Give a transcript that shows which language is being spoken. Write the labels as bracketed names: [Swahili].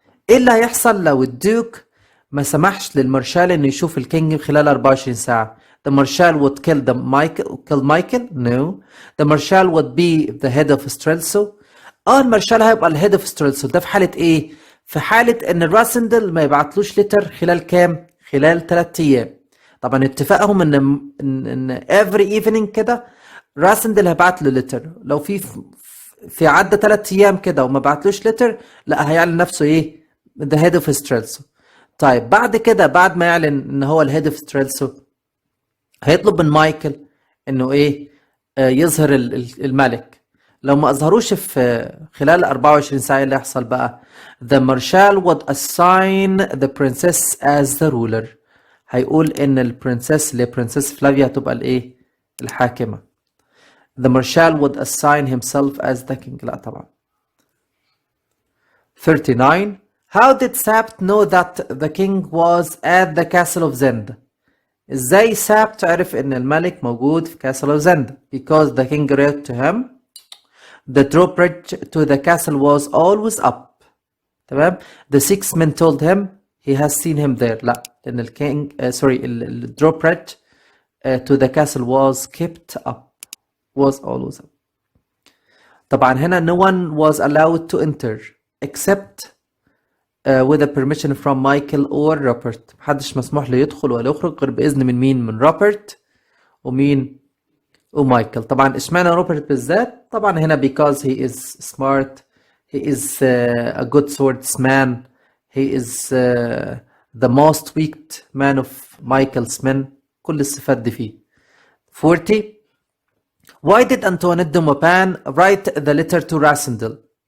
[Arabic] ايه اللي هيحصل لو الدوك ما سمحش للمارشال انه يشوف الكينج خلال 24 ساعة؟ [English] The marshal would kill Michael? No. The marshal would be the head of Strelso. [Arabic] المارشال هيبقى الهيد اوف ستريلسو. ده في حالة ايه؟ في حالة ان الراسندل ما يبعتلوش لتر خلال كام؟ خلال 3 ايام. طبعا اتفاقهم ان [English] every evening [Arabic] كده راسندل هيبعت له لتر. لو في عدى 3 ايام كده وما بعتلوش لتر، لا هيعلن نفسه ايه؟ [English] the head of Strelso. [Arabic] طيب بعد كده، بعد ما يعلن ان هو الهيد اوف ستريلسو، هيطلب من مايكل انه ايه؟ يظهر الملك. لو ما اظهروش في خلال 24 ساعة اللي يحصل بقى؟ [English] the marshal would assign the princess as the ruler. [Arabic] هيقول ان البرنسس اللي برنسس فلافيا هتبقى الايه؟ الحاكمة. [English] the marshal would assign himself as the king. [Arabic] لا طبعا. 39. [English] How did Sabt know that the king was at the castle of Zenda? [Arabic] ازاي سابت عرف ان الملك موجود في [English] castle of Zenda? Because the king read to him. The drawbridge to the castle was always up. [Arabic] تمام. [English] The 6 men told him he has seen him there. [Arabic] لا، لأن [English] the drawbridge to the castle was kept up. Was always up. [Arabic] طبعا هنا [English] no one was allowed to enter except with the permission from Michael or Robert. [Arabic] محدش مسموح له يدخل ولا يخرج غير بإذن من مين؟ من روبرت ومايكل. طبعا اشمعنى روبرت بالذات؟ طبعا هنا [English] because he is smart, he is a good swordsman, he is the most weak man of Michael's men. [Arabic] كل الصفات دي فيه. [English] 40. Why did Antoinette de Maupin write the letter to Rassendyll?